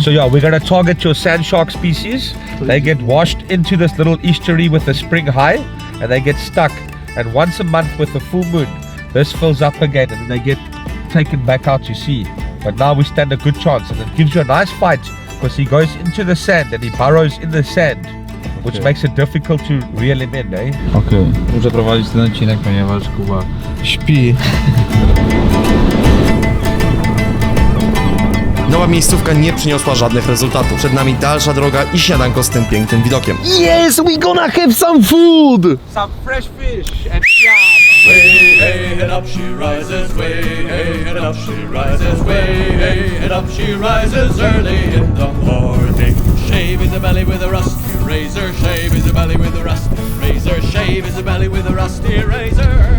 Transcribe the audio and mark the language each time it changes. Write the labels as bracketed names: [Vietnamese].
[English] So yeah, we're gonna target your sand shark species. They get washed into this little estuary with the spring high, and they get stuck. And once a month with the full moon, this fills up again, and they get taken back out to sea. But now we stand a good chance, and it gives you a nice fight because he goes into the sand and he burrows in the sand, which makes it difficult to reel him in, eh? [Polish] Okej. Muszę prowadzić ten odcinek, ponieważ Kuba Śpi. Nowa miejscówka nie przyniosła żadnych rezultatów. Przed nami dalsza droga i śniadanko z tym pięknym widokiem. [English] Yes, we gonna have some food! Some fresh fish and yam. Way, hey, and up she rises, way, hey, and up she rises, way, hey, and up she rises early in the morning. Shave is a belly with a rusty razor, shave is a belly with a rusty razor, shave is a belly with a rusty razor.